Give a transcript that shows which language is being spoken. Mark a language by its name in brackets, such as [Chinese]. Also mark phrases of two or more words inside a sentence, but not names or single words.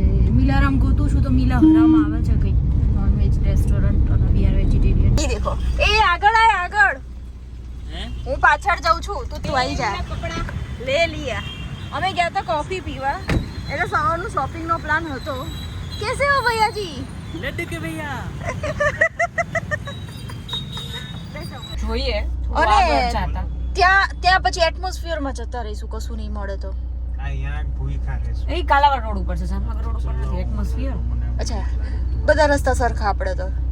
[Gujarati] મિલારામ ગોતું છું તો મિલા હરામાં આવે છે કંઈક [English] non-veg restaurant [Gujarati] અને [English] we are vegetarian. [Gujarati] એ દેખો એ આગળ હું પાછળ જાઉં છું તું આવી જા. [Hindi] ले लिया [Gujarati] અમે ગયા હતા કોફી પીવા એટલે સવારનું શોપિંગનો પ્લાન હતો. [Hindi] कैसे हो भैयाजी? लड्डू के भैया [Gujarati] જોઈએ થોડું આગળ જાતા. ત્યાં પછી એટમોસ્ફિયરમાં જતા રહીશું, કશું નહીં મળે તો. અહીંયા ભૂખા રહેશું. એ કાલાવાડ રોડ ઉપર છે, જામનગર રોડ ઉપર નથી. એટમોસ્ફિયર અચ્છા, બધા રસ્તા સરખા આપણે તો.